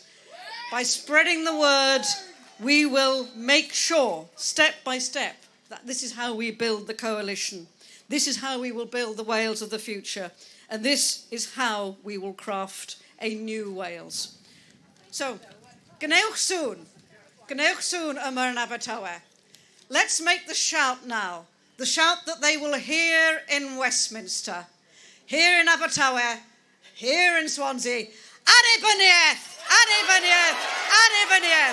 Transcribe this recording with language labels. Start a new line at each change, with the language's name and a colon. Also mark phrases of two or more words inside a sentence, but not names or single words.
English: By spreading the word, we will make sure, step by step, that this is how we build the coalition. This is how we will build the Wales of the future. And this is how we will craft a new Wales. So,
Welsh: gwnewch sŵn yma yn Abertawe.
English: Let's make the shout now, the shout that they will hear in Westminster, here in Abertawe, here in Swansea.
Welsh: Annibyniaeth! Annibyniaeth! Annibyniaeth!